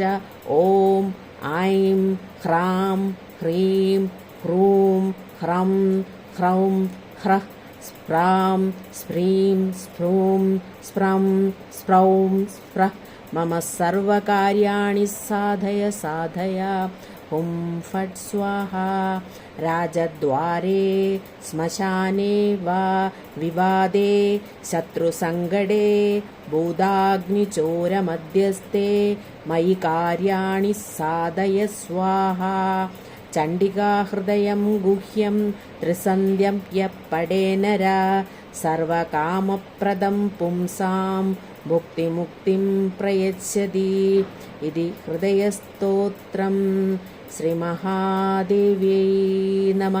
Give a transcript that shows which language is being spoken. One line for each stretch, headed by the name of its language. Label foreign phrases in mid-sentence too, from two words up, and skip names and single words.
Sanskrit: ഓം ഐം ഹ്രാം ഹ്രീം ഹ്രൂം ഹ്രം ഹ്രൗം ഹ്രഃ സ്പ്രാം സ്പ്രീം സ്പ്രൂം സ്പ്രം സ്പ്രൗം സ്പ്രഃ മമ സർവകാര്യാണി സാധയ സാധയ. ഹും ഫട് സ്വാഹ. രാജദ്വാരേ ശ്മശാനേ വാ വിവാദേ ശത്രുസങ്കടേ ഭൂതാഗ്നിചോരമധ്യസ്ഥേ मयि कार्याणि साधय स्वाहा चण्डिकाहृदयं गुह्यं त्रिसन्ध्यं यः पठे नरः सर्वकामप्रदं पुंसां भुक्तिमुक्तिं प्रयच्छति इति हृदयस्तोत्रं श्रीमहादेव्यै नमः।